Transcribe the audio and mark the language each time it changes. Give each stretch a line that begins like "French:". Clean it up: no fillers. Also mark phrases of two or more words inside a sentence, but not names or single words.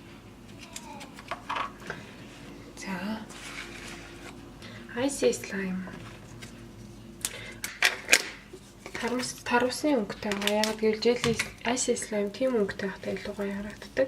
Mongolian: За
English: icy slime
Mongolian: тарвсны өнгөтэй байгаа. Яг гэвэл
English: jelly icy slime
Mongolian: тийм өнгөтэй байхдаа илүү гоё харагддаг.